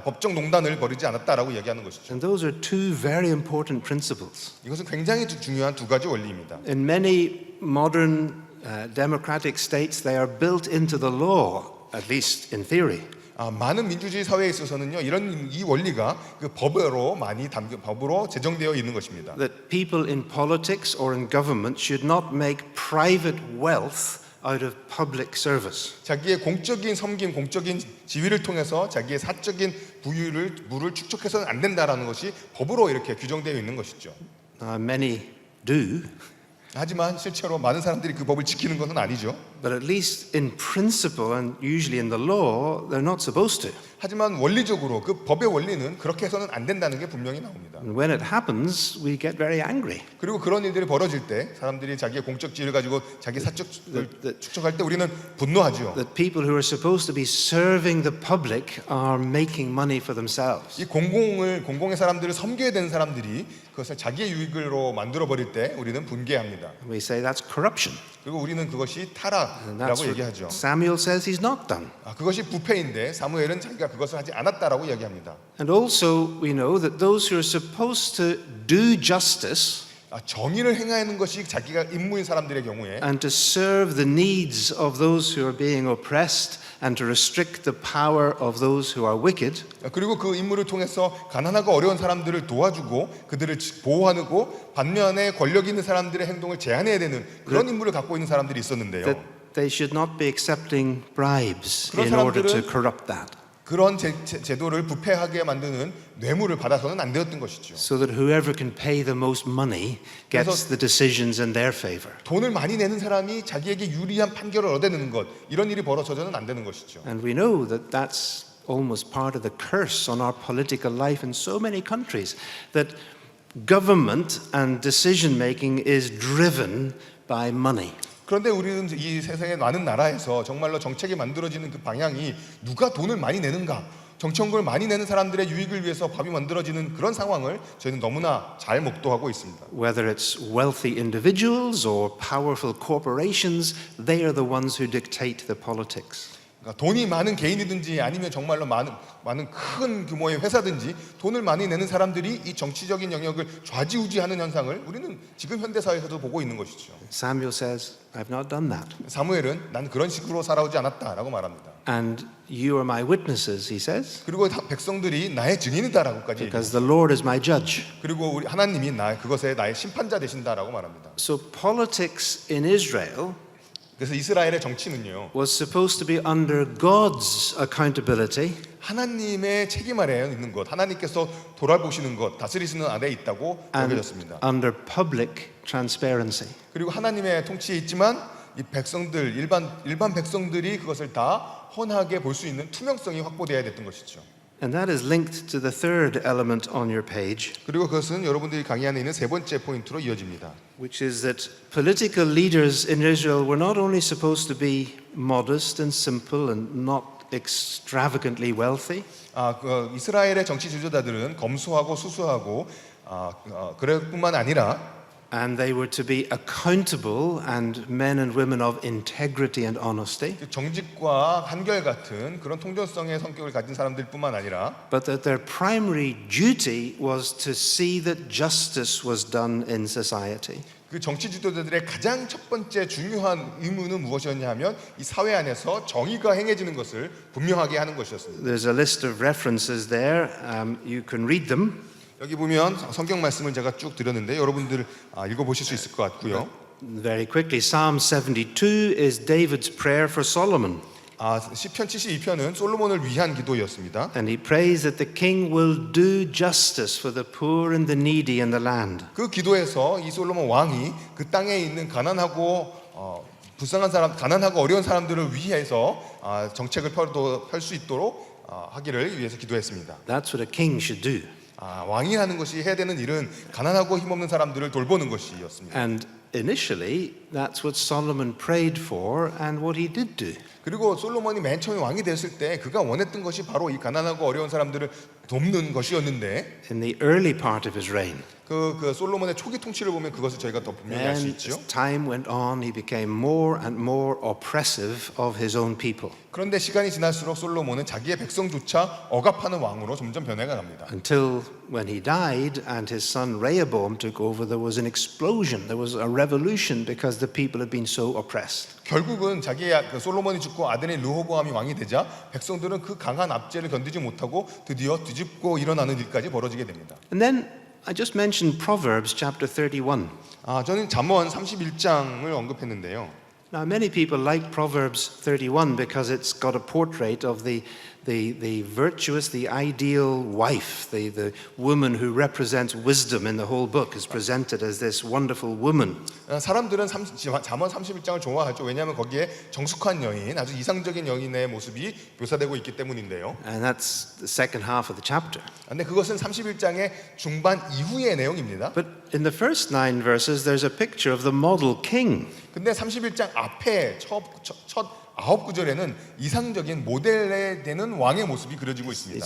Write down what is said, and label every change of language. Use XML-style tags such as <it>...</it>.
<ko>법정 농단을 벌이지 않았다라고 이야기하는 것이죠.</ko> <en>And those are two very important principles.</en> <ko>이것은 굉장히 중요한 두 가지 원리입니다.</ko> <en>In many modern democratic states, they are built into the law, at least in theory.</en> <ko>많은 민주주의 사회에 있어서는요, 이 원리가 그 법으로 제정되어 있는 것입니다.</ko> <en>That people in politics or in government should not make private wealth out of public service.</en> <ko>자기의 공적인 섬김, 공적인 지위를 통해서 자기의 사적인 부를 축적해서는 안 된다라는 것이 법으로 이렇게 규정되어 있는 것이죠.</ko> <en>Many do.</en> <ko>하지만 실제로 많은 사람들이 그 법을 지키는 것은 아니죠.</ko> <en>But at least in principle and usually in the law, they're not supposed to.</en> <ko>하지만 원리적으로 그 법의 원리는 그렇게 해서는 안 된다는 게 분명히 나옵니다.</ko> <en>And when it happens, we get very angry.</en> <ko>그리고 그런 일들이 벌어질 때 사람들이 자기의 공적 지위를 가지고 자기 사적을 축적할 때 우리는 분노하죠.</ko> <en>That people who are supposed to be serving the public are making money for themselves.</en> <ko>이 공공의 사람들을 섬겨야 되는 사람들이 그것을 자기의 유익으로 만들어 버릴 때 우리는 분개합니다.</ko> <en>We say that's corruption.</en> <ko>그리고 우리는 그것이</ko> <en>And that's</en> <ko>타락이라고</ko> <en>what</en> <ko>얘기하죠.</ko> <en>Samuel says he's not done.</en> <ko>그것이 부패인데 사무엘은 자기가 그것을 하지 않았다라고 이야기합니다.</ko> <en>And also we know that those who are supposed to do justice</en> <ko>정의를 행하는 것이 자기가 임무인 사람들의 경우에</ko> <en>and to serve the needs of those who are being oppressed and to restrict the power of those who are wicked,</en> <ko>그리고 그 임무를 통해서 가난하고 어려운 사람들을 도와주고 그들을 보호하고 반면에 권력 있는 사람들의 행동을 제한해야 되는 그런 임무를 갖고 있는 사람들이 있었는데요.</ko> <en>that they should not be accepting bribes</en> <ko>그런</ko> <en>in order to</en> <ko>사람들은-</ko> <en>corrupt that.</en> <ko>그런 제도를 부패하게 만드는 뇌물을 받아서는 안 되었던 것이죠.</ko> <en>So that whoever can pay the most money gets</en> <ko>그래서-</ko> <en>the decisions in their favor.</en> <ko>돈을 많이 내는 사람이 자기에게 유리한 판결을 얻어내는 것, 이런 일이 벌어져서는 안 되는 것이죠.</ko> <en>And we know that that's almost part of the curse on our political life in so many countries, that government and decision making is driven by money.</en> <ko>그런데 우리는 이 세상의 많은 나라에서 정말로 정책이 만들어지는 그 방향이 누가 돈을 많이 내는가, 정치연구를 많이 내는 사람들의 유익을 위해서 법이 만들어지는 그런 상황을 저희는 너무나 잘 목도하고 있습니다.</ko> <en>Whether it's wealthy individuals or powerful corporations, they are the ones who dictate the politics.</en> <ko>그러니까 돈이 많은 개인이든지 아니면 정말로 많은 큰 규모의 회사든지 돈을 많이 내는 사람들이 이 정치적인 영역을 좌지우지하는 현상을 우리는 지금 현대 사회에서도 보고 있는 것이죠.</ko> <en>Samuel says, I've not done that.</en> <ko>사무엘은 난 그런 식으로 살아오지 않았다라고 말합니다.</ko> <en>And you are my witnesses, he says,</en> <ko>그리고 백성들이 나의 증인이다라고까지</ko> <en>because</en> <ko>얘기합니다.</ko> <en>the Lord is my judge.</en> <ko>그리고 우리 하나님이 그것에 나의 심판자 되신다라고 말합니다.</ko> <en>So politics in Israel</en> <ko>그래서 이스라엘의 정치는요,</ko> <en>was supposed to be under God's accountability,</en> <ko>하나님의 책임 아래에 있는 것, 하나님께서 돌아보시는 것, 다스리시는 아래에 있다고</ko> <en>and</en> <ko>여겨졌습니다.</ko> <en>under public transparency.</en> <ko>그리고 하나님의 통치에 있지만 이 백성들, 일반 백성들이 그것을 다 헌하게 볼 수 있는 투명성이 확보되어야 됐던 것이죠.</ko> <en>And that is linked to the third element on your page,</en> <ko>그리고 그것은 여러분들이 강의 안에 있는 세 번째 포인트로 이어집니다.</ko> <en>which is that political leaders in Israel were not only supposed to be modest and simple and not extravagantly wealthy,</en> <ko>이스라엘의 정치 지도자들은 검소하고 수수하고 그럴 뿐만 아니라</ko> <en>and they were to be accountable and men and women of integrity and honesty,</en> <ko>정직과 한결 같은 그런 통전성의 성격을 가진 사람들뿐만 아니라</ko> <en>but that their primary duty was to see that justice was done in society.</en> <ko>그 정치 지도자들의 가장 첫 번째 중요한 의무는 무엇이었냐 하면 이 사회 안에서 정의가 행해지는 것을 분명하게 하는 것이었습니다.</ko> <en>There's a list of references there. You can read them.</en> <ko>여기 보면 성경 말씀을 제가 쭉 드렸는데 여러분들 읽어보실 수 있을 것 같고요.</ko> <en>Very quickly, Psalm 72 is David's prayer for Solomon.</en> <ko>시편 72편은 솔로몬을 위한 기도였습니다.</ko> <en>And he prays that the king will do justice for the poor and the needy in the land.</en> <ko>그 기도에서 이 솔로몬 왕이 그 땅에 있는 가난하고 불쌍한 사람, 가난하고 어려운 사람들을 위해서 정책을 펼 수 있도록 하기를 위해서 기도했습니다.</ko> <en>That's what a king should do.</en> <ko>왕이 하는 것이 해야 되는 일은 가난하고 힘없는 사람들을 돌보는 것이었습니다.</ko> <en>And initially, that's what Solomon prayed for and what he did do.</en> <ko>그리고 솔로몬이 맨 처음에 왕이 됐을 때 그가 원했던 것이 바로 이 가난하고 어려운 사람들을 돕는 것이었는데</ko> <en>In the early part of his reign.</en> <ko>그 솔로몬의 초기 통치를 보면 그것을 저희가 더 분명히 알 수</ko> <en>And</en> <ko>있죠.</ko> <en>as time went on, he became more and more oppressive of his own people.</en> <ko>그런데 시간이 지날수록 솔로몬은 자기의 백성조차 억압하는 왕으로 점점 변해가 갑니다.</ko> <en>Until when he died and his son Rehoboam took over, there was an explosion. There was a revolution because the people had been so oppressed.</en> <ko>결국은 자기의 솔로몬이 죽고 아들인 르호보암이 왕이 되자 백성들은 그 강한 압제를 견디지 못하고 드디어 뒤집고 일어나는 일까지 벌어지게 됩니다.</ko> <en>And then I just mentioned Proverbs chapter 31.</en> <ko>저는 잠언 31장을 언급했는데요.</ko> <en>Now, many people like Proverbs 31 because it's got a portrait of the virtuous, the ideal wife, the woman who represents wisdom in the whole book is presented as this wonderful woman.</en> <ko>사람들은 잠언 31장을 좋아하죠. 왜냐하면 거기에 정숙한 여인, 아주 이상적인 여인의 모습이 묘사되고 있기 때문인데요.</ko> <en>And that's the second half of the chapter.</en> <ko>근데 그것은 31장의 중반 이후의 내용입니다.</ko> <en>But in the first 9 verses, there's a picture of the model king.</en> <ko>근데 31장 앞에 첫 9구절에는 이상적인 모델에 되는 왕의 모습이 그려지고 있습니다.</ko>